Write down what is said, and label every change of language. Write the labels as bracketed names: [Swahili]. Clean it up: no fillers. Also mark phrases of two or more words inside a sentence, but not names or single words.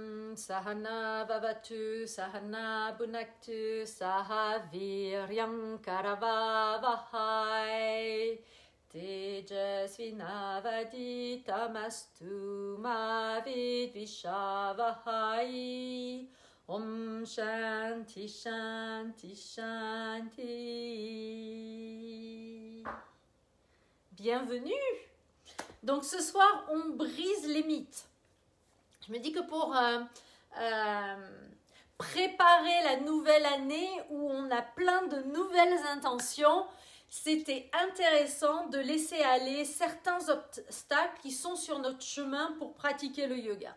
[Sanskrit] Sahana Vavatu Sahana Bhunaktu Saha Viryam Karavavahai Tejasvinavaditamastu Ma Vidvishavahai. Om Shanti Shanti Shanti. [French] Bienvenue. Donc ce soir, on brise les mythes. Je me dis que pour préparer la nouvelle année où on a plein de nouvelles intentions, c'était intéressant de laisser aller certains obstacles qui sont sur notre chemin pour pratiquer le yoga.